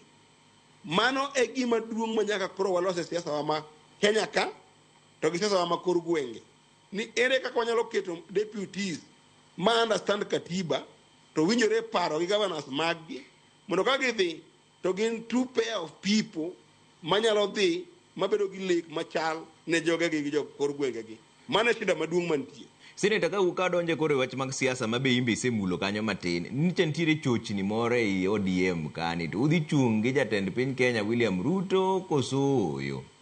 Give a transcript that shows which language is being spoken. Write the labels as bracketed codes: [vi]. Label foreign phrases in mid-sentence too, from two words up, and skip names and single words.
[luo] Mano e gima duong' ma nyaka koro walose siasa wa ma Kenya ka to gi siasa wa ma kor gwenge. Ni ere kaka wanyalo keto deputies ma understand katiba to winjore paro gi governors maggi mondo ka gidhi to gin [en] two pair of people [luo] manyalo dhi mabedo gi lek machal ne jogegi gi jog kor gwengegi. Mano e shida maduong' mantie. Senator, ka uka donje kore wach mag siasa mabe imbe isemulo kanyo matin, niche ntiere chochni moro ei ODM kani, to udhi chung' gi jatend piny Kenya William Ruto koso oyo?